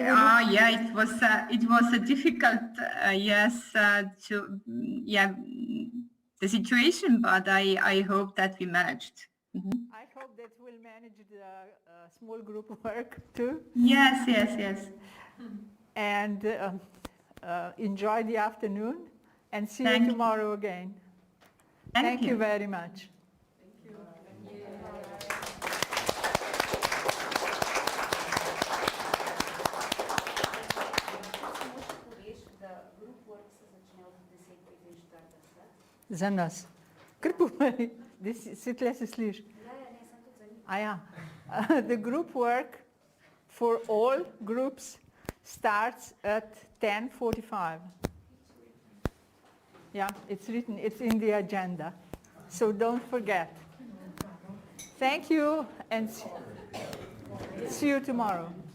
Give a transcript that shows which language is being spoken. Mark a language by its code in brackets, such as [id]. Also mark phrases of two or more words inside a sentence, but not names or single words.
[en] Yeah, it was a difficult, the situation, but I hope that we managed. I hope that we'll manage the small group work too. Yes. And enjoy the afternoon and see Thank you you. tomorrow again. Thank you very much. [sl] Za nas. Kar povej, da si tle se sliši. [en] The group work for all groups starts at 10:45. Yeah, it's written, it's in the agenda. So don't forget. Thank you and see you tomorrow.